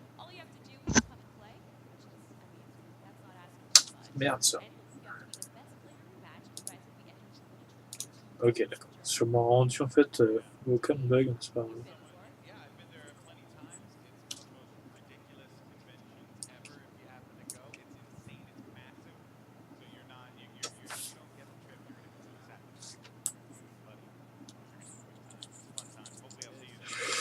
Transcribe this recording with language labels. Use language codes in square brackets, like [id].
[en] All you have to do is come and play, which is, that's not asking too much. [fr] Merde ça. [en] And you have to be the best player in your match. You guys will be getting to the tournament. [fr] Ok, d'accord. Sûrement rendu en fait aucun bug, c'est pas grave. [en] Yeah, I've been there plenty of times. It's one of the most ridiculous conventions ever. If you happen to go, it's insane. It's massive. So you're not, you don't get the trip. You're gonna lose that much. But it's fun times. Hopefully, I'll see you there.